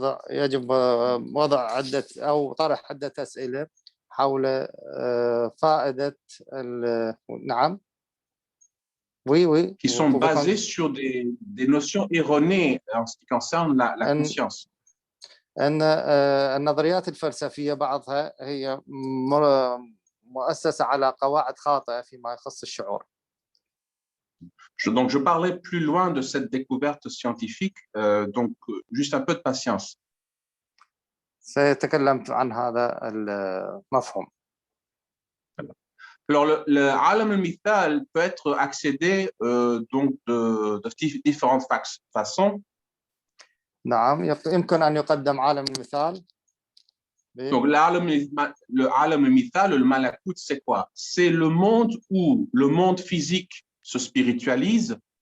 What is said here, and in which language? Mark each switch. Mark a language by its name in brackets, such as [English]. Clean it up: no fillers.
[Arabic] يجب وضع عدة أو طرح عدة أسئلة حول فائدة نعم [French] qui sont basés sur des notions erronées en ce qui concerne la conscience. [Arabic] أن النظريات الفلسفية بعضها هي مؤسسة على قواعد خاطئة فيما يخص الشعور. [French] Donc, je parlais plus loin de cette découverte scientifique, donc juste un peu de patience. [Arabic] سيتكلم عن هذا المفهوم. [French] Alors, le alam al-mithal peut être accédé donc de différentes façons. [Arabic] نعم يمكن أن يقدم عالم المثال. [French] Donc, le alam al-mithal, le malakut, c'est quoi? C'est le monde où le monde physique se spiritualise.